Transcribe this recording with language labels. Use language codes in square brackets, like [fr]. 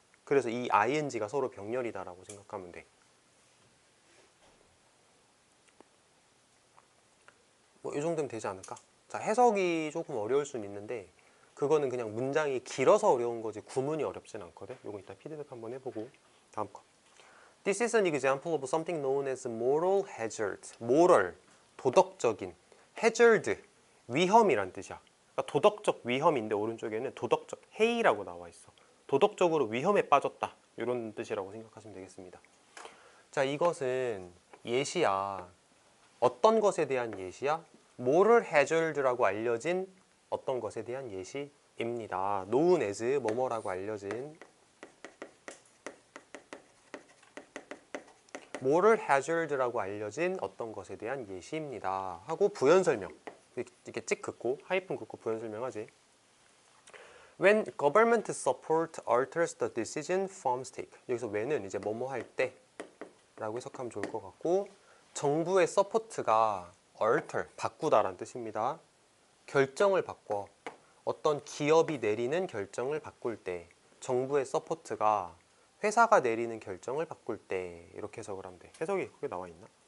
[ko] 그래서 이 ing가 서로 병렬이다 라고 생각하면 돼. 뭐 이 정도면 되지 않을까? 자, 해석이 조금 어려울 수는 있는데 그거는 그냥 문장이 길어서 어려운 거지 구문이 어렵진 않거든. 요거 이따 피드백 한번 해보고. 다음 거. [en] This is an example of something known as moral hazard. [ko] moral, 도덕적인. hazard, 위험이란 뜻이야. 그러니까 도덕적 위험인데 오른쪽에는 도덕적 해이라고 나와 있어. 도덕적으로 위험에 빠졌다, 이런 뜻이라고 생각하시면 되겠습니다. 자, 이것은 예시야. 어떤 것에 대한 예시야? moral hazard라고 알려진 어떤 것에 대한 예시입니다. known as 뭐뭐라고 알려진 moral hazard라고 알려진 어떤 것에 대한 예시입니다. 하고 부연 설명 이렇게 찍 긋고 하이픈 긋고 부연 설명하지. [en] When government support alters the decision firms take. [ko] 여기서 when은 이제 뭐뭐 할 때 라고 해석하면 좋을 것 같고, 정부의 서포트가 alter, 바꾸다라는 뜻입니다. 결정을 바꿔. 어떤 기업이 내리는 결정을 바꿀 때, 정부의 서포트가 회사가 내리는 결정을 바꿀 때 이렇게 해석을 하면 돼. 해석이 그게 나와 있나?